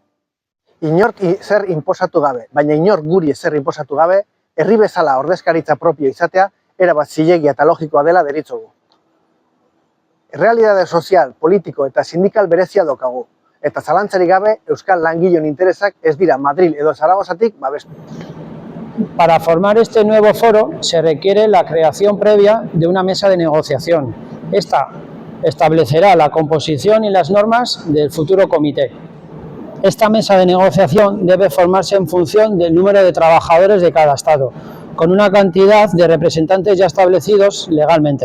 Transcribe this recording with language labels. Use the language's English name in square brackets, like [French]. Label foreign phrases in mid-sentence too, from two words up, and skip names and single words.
[Basque] Inork zer inposatu gabe, baina inor guri zer inposatu gabe, herri bezala ordezkaritza propio izatea erabat zilegia eta logikoa dela deritzogu. Errealitate sozial, politiko eta sindikal berezia daukagu, eta zalantzarik gabe Euskal langileon interesak ez dira Madril edo Zaragozatik babestu. [Spanish] Para formar este nuevo foro se requiere la creación previa de una mesa de negociación. Esta establecerá la composición y las normas del futuro comité. Esta mesa de negociación debe formarse en función del número de trabajadores de cada Estado, con una cantidad de representantes ya establecidos legalmente.